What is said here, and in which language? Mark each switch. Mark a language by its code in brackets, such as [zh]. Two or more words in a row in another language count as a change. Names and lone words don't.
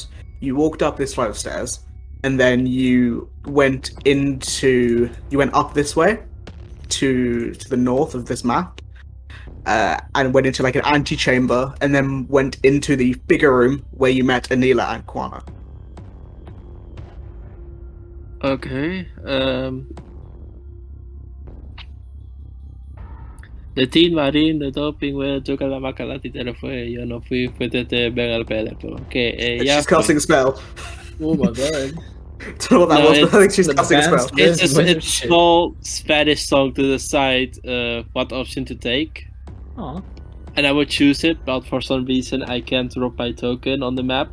[en] You walked up this flight of stairs, and then you went up this way to the north of this map, and went into like an antechamber, and then went into the bigger room where you met Anila and Kwana. Okay. De 10 waarin de doping wil juga la makalati telefoon. [es] Yo no fui te bengal pele. Okay. [en] She's casting a spell. Oh my god. Don't know what that No, was, but I think she's the casting a spell. advanced- It's This a wizard it's a shit. small Spanish song to decide what option to take. Aw. And I would choose it, but for some reason I can't drop my token on the map.